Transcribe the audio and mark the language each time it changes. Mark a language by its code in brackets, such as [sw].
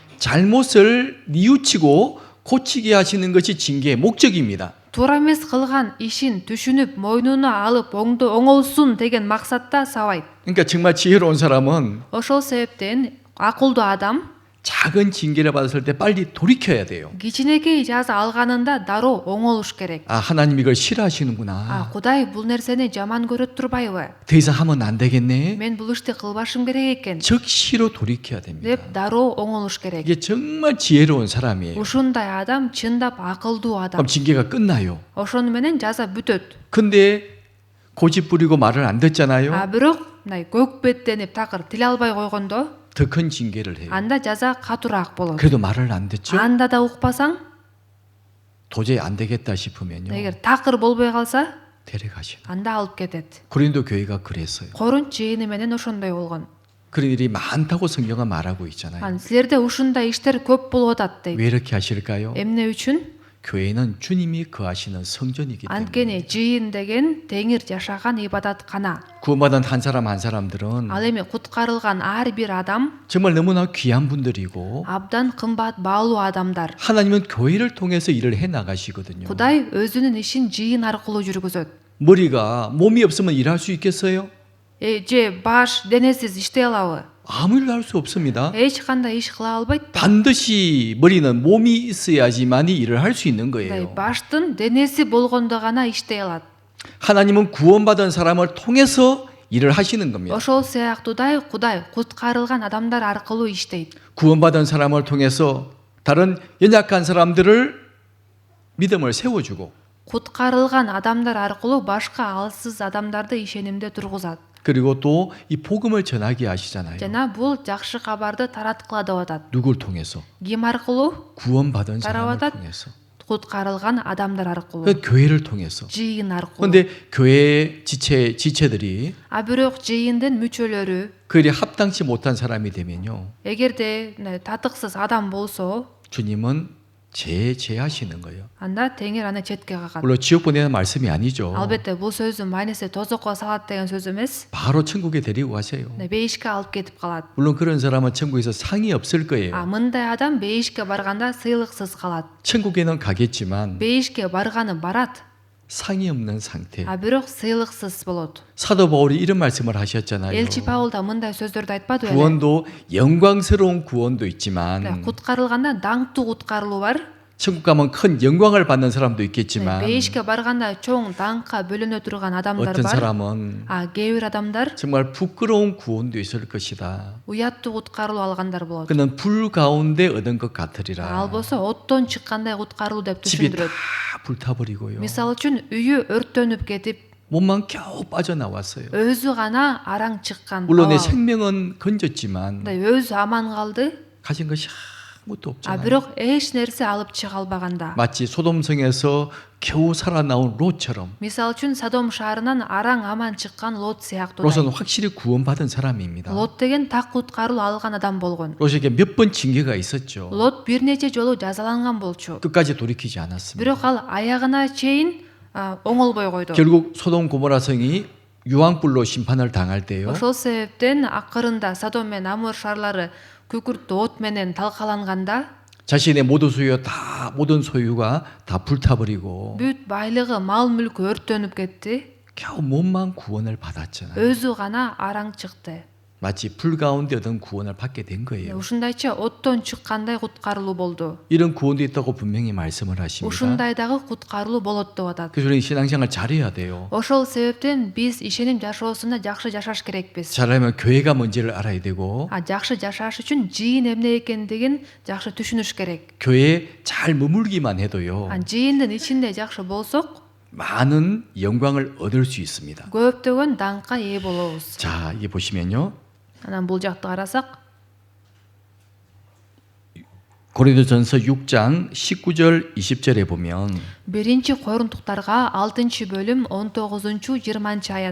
[ko] 잘못을 뉘우치고 고치게 하시는 것이 징계의 목적입니다. [ky] Туура эмес кылган ишин түшүнүп, мойнуна алып, оңолсун деген максатта сабайт. [ko] 그러니까 정말 지혜로운 사람은 [ky] Ошол себептен акылдуу адам [ko] 작은 징계를 받았을 때 빨리 돌이켜야 돼요. [ky] кичинекей жаза алганында дароо оңолуш керек. [ko] 아, 하나님 이걸 싫어하시는구나. [ky] Кудай бул нерсени жаман көрөт турбайбы? [ko] 더 이상 하면 안 되겠네. [ky] Мен бул ишти кылбашым керек экен [ko] 즉시로 돌이켜야 됩니다. [ky] деп дароо оңолуш керек. [ko] 이게 정말 지혜로운 사람이에요. [ky] Ушундай адам чындап акылдуу адам. [ko] 그럼 징계가 끝나요. [ky] Ошону менен жаза бүтөт. [ko] 근데 고집 부리고 말을 안 듣잖아요. [ky] Бирок мындай көкбеттенип такыр тил албай койгондо [ko] 더 큰 징계를 해요. [ky] анда жаза катуураак болот. [ko] 그래도 말을 안 듣죠? [ky] Анда да укпасаң, [ko] 도저히 안 되겠다 싶으면요. [ky] эгер такыр болбой калса, [ko] 데려가시는. [ky] анда алып кетет. [ko] 고린도 교회가 그랬어요. [ky] Корунт жыйыны менен ошондой болгон. [ko] 그런 일이 많다고 성경은 말하고 있잖아요. [ky] Силерде ушундай иштер көп болуп атат дейт. [ko] 왜 이렇게 하실까요? [ky] Эмне үчүн? [ko] 교회는 주님이 거하시는 성전이기 때문에. [ky] Анткени жыйын деген Теңир жашаган ибадаткана. [ko] 구원받은 한 사람 한 사람들은 [ky] Ал эми куткарылган ар бир адам [ko] 정말 너무나 귀한 분들이고 [ky] абдан кымбат баалуу адамдар. [ko] 하나님은 교회를 통해서 일을 해 나가시거든요. [ky] Кудай өзүнүн ишин жыйын аркылуу жүргүзөт. [ko] 머리가 몸이 없으면 일할 수 있겠어요? [ky] Же баш денесиз иштей алабы? [ko] 아무 일도 할 수 없습니다. [ky] Эч кандай иш кыла албайт. [ko] 반드시 머리는 몸이 있어야지만이 일을 할 수 있는 거예요. [ky] Баштын денеси болгондо гана иштей алат. [ko] 하나님은 구원받은 사람을 통해서 일을 하시는 겁니다. [ky] Ошол сыяктуудай Кудай куткарылган адамдар аркылуу иштейт. [ko] 구원받은 사람을 통해서 다른 연약한 사람들을 믿음을 세워주고 [ky] Куткарылган адамдар аркылуу башка алсыз адамдарды ишенимде тургузат. [ko] 그리고 또 이 복음을 전하게 하시잖아요. [ky] Жана бул жакшы кабарды тараткыла деп атат. [ko] 누굴 통해서? [ky] Ким аркылуу? [ko] 구원받은 사람을 따라와다- 통해서. [ky] Куткарылган адамдар аркылуу. [ko] 그 교회를 통해서. [ky] жыйын аркылуу. [ko] 그런데 교회 지체들이 [ky] Бирок жыйындын мүчөлөрү [ko] 그 일에 합당치 못한 사람이 되면요. [ky] эгерде татыксыз адам болсо, [ko] 주님은 제하시는 거예요. [ky] анда Теңир аны четке кагат. [ko] 물론 지옥 보내는 말씀이 아니죠. [ky] Албетте бул сөзүн майнесе тозокко салат деген сөз эмес. [ko] 바로 천국에 데리고 가세요. [ky] Бейишке алып кетип калат. [ko] 물론 그런 사람은 천국에서 상이 없을 거예요. [ky] Мындай адам бейишке барганда сыйлыксыз калат. [ko] 천국에는 가겠지만 [ky] Бейишке барганы барат. [ko] 상이 없는 상태. [ky] Бирок сыйлыксыз болот. [ko] 사도 바울이 이런 말씀을 하셨잖아요. [ky] Элчи Паул да мындай сөздөрдү айтпады беле? [ko] 구원도 영광스러운 구원도 있지만 [ky] Куткарылганда даңктуу куткарылуу бар. [ko] 천국 가면 큰 영광을 받는 사람도 있겠지만 [ky] Бейишке барганда чоң даңкка бөлөнө турган адамдар [ko] 어떤 [ky] бар. [ko] 사람은 [ky] Кээ бир адамдар [ko] 정말 부끄러운 구원도 있을 것이다. [ky] уяттуу куткарылуу алгандар болот. [ko] 그는 불 가운데 얻은 것 같으리라. [ky] Ал болсо оттон чыккандай куткарылуу деп [ko] 집이 다 [ky] түшүндүрөт. [ko] 불타버리고요. [ky] Мисалы үчүн үйү өрттөнүп кетип, [ko] 몸만 겨우 빠져나왔어요. [ky] өзү гана араң чыккан. [ko] 물론 내 생명은 건졌지만 [ky] өзү аман калды. [ko] 가진 것이 아무것도 없잖아요. [ky] Бирок эч нерсе алып чыга албаганда. [ko] 마치 소돔성에서 겨우 살아나온 롯처럼 [ky] Мисалы үчүн Содом шаарынан араң аман чыккан Лот сыяктуу. [ko] 롯은 확실히 구원받은 사람입니다. [ky] Лот деген так куткарылуу алган адам болгон. [ko] 롯에게 몇 번 징계가 있었죠. [ky] Лот бир нече жолу жазаланган болчу. [ko] 끝까지 돌이키지 않았습니다. [ky] Бирок ал аягына чейин оңолбой койду. [ko] 결국 소돔 고모라 성이 유황불로 심판을 당할 때요. [ky] Ошол себептен акырында Содом менен Амор шаарлары күкүрттүү от менен талкаланганда [ko] 자신의 모든 소유가 다 불타버리고 [ky] бүт байлыгы, мал мүлкү өрттөнүп кетти. [ko] 겨우 몸만 구원을 받았잖아요. [ky] Өзү гана араң чыкты. [ko] 마치 불 가운데 얻은 구원을 받게 된 거예요. [ky] ушундайча оттон чыккандай куткарылуу болду. [ko] 이런 구원도 있다고 분명히 말씀을 하십니다. [ky] ушундай дагы куткарылуу болот деп атат. [ko] 그래서 우리는 신앙생활 잘해야 돼요. [ky] ошол себептен биз ишеним жашоосунда жакшы жашаш керекпиз. [ko] 잘하면 교회가 뭔지를 알아야 되고 [ky] жакшы жашаш үчүн жыйын эмне экендигин жакшы түшүнүш керек. [ko] 교회에 잘 머물기만 해도요. [ky] жыйындын ичинде жакшы болсок [ko] 많은 영광을 얻을 수 있습니다. [ky] көптөгөн даңкка ээ болобуз. [ko] 자, 이게 보시면요. [ky] анан бул жакты карасак [ko] 고린도전서 6장 19절 20절에 보면 [ky] биринчи корунтуктарга 6-бөлүм 19-20